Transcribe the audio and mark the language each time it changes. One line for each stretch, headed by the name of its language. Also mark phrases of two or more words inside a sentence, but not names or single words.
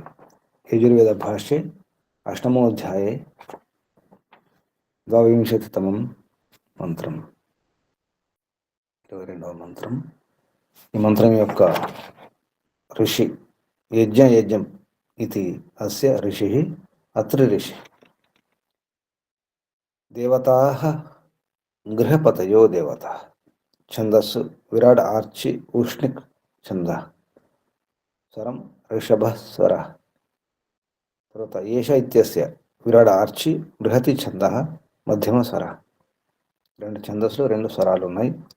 Telugu: యజుర్వేద భాష్యే అష్టమోధ్యాయే 22తమం మంత్రం, 22వ మంత్రం. ఈ మంత్రం యొక్క ఋషి యజ్ఞం
Sanskrit: इति अस्य ऋषिः अत्रि ऋषिः। देवताः गृहपतयो देवताः।
Telugu: ఛందస్సు విరాట్ ఆర్చి ఊష్ణిక్ ఛంద. స్వరం ఋషభ స్వర. తర్వాత ఏష ఇత్యస్య విరాట్ ఆర్చి బృహతి ఛంద మధ్యమ స్వర. రెండు ఛందస్సులు రెండు స్వరాలు ఉన్నాయి.